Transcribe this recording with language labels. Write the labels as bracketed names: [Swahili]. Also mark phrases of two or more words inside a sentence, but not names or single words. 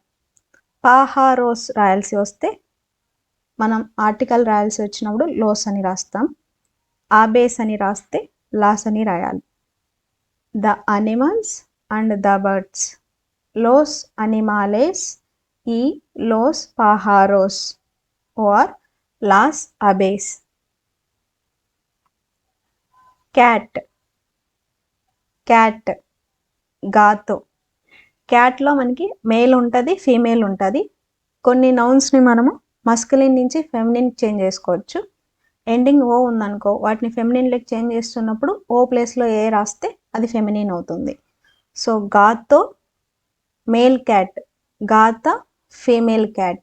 [Telugu] పాహారోస్ రాయాల్సి వస్తే మనం ఆర్టికల్ రాయాల్సి వచ్చినప్పుడు లోస్ అని రాస్తాం. ఆబేస్ అని రాస్తే లాస్ అని రాయాలి. [English] the animals and the birds. [Spanish] los animales y los pájaros or las aves. [English] Cat gato. [Telugu] క్యాట్లో మనకి మేల్ ఉంటుంది, ఫీమేల్ ఉంటుంది. కొన్ని నౌన్స్ని మనము మస్కులిన్ నుంచి [English] feminine change [Telugu] చేసుకోవచ్చు. ఎండింగ్ ఓ ఉందనుకో, వాటిని ఫెమినిన్లోకి చేంజ్ చేస్తున్నప్పుడు ఓ ప్లేస్లో ఏ రాస్తే అది ఫెమినిన్ అవుతుంది. [English] so gato male cat, gata female cat.